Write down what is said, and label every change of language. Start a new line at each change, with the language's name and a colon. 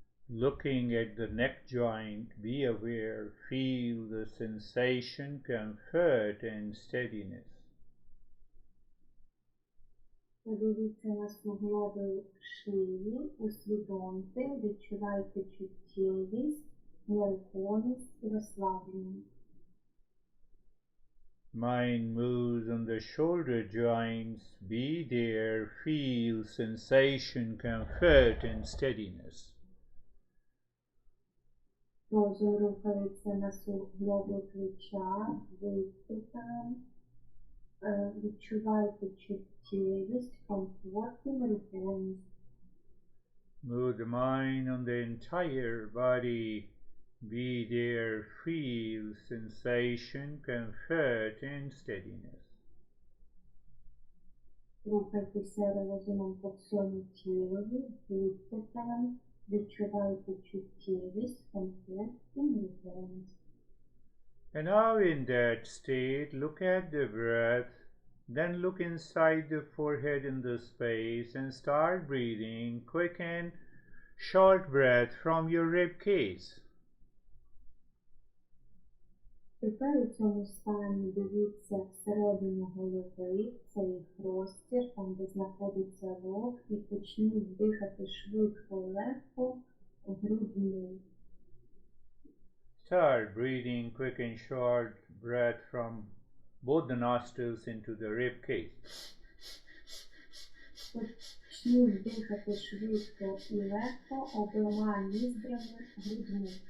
English: Looking at the neck joint, be aware, feel the sensation, comfort and steadiness.
Ukrainian: Подивіться на суглоби шиї, усвідомте, відчувайте чуттєвість, нерухомість і розслаблення.
English: Mind moves on the shoulder joints, be there, feel sensation, comfort and steadiness.
Ukrainian: Розум рухається на суглоби плеча, будьте там, відчувайте чуттєвість, комфорт і нерухомість.
English: Move the mind on the entire body, be there, feel sensation, comfort and steadiness.
Ukrainian: Рухайтеся розумом по всьому тілові, будьте там, відчувайте чуттєвість, комфорт і нерухомість.
English: And now in that state, look at the breath, then look inside the forehead in the space and start breathing quick and short breath from your rib cage.
Ukrainian: Тепер у цьому стані дивіться всередину голови, цей простір, там де знаходиться рог, і почніть дихати швидко і легко грудьми.
English: Start breathing quick and short breath from both the nostrils into the rib cage.
Ukrainian: Почніть дихати швидко і легко обома ніздрями грудьми.